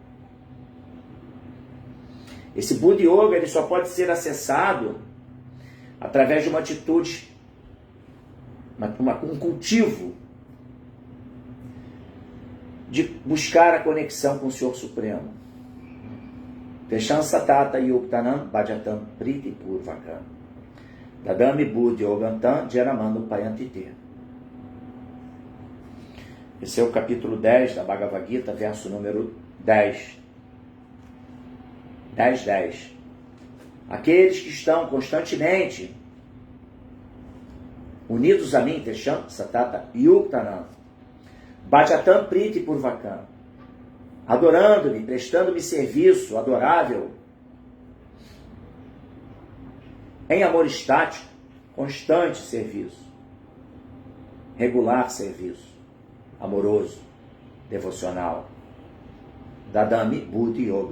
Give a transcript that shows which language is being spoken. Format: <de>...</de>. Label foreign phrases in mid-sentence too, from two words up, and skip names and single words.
<pt>Esse Buddhi Yoga ele só pode ser acessado através de uma atitude, um cultivo de buscar a conexão com o Senhor Supremo.</pt> <sa>तेषां सतत युक्तानां भजतां प्रीति पूर्वकम् ददामि बुद्धि योगं तं येन माम् उपयान्ति ते.</sa> <pt>Esse é o capítulo 10 da Bhagavad Gita, verso número 10. 10. Aqueles que estão constantemente unidos a mim,</pt> <sa>तेषां सतत युक्तानां भजतां प्रीति पूर्वकम्,</sa> <pt>adorando-me, prestando-me serviço adorável, em amor estático, constante serviço, regular serviço, amoroso, devocional,</pt> <sa>ददामि बुद्धि योग.</sa>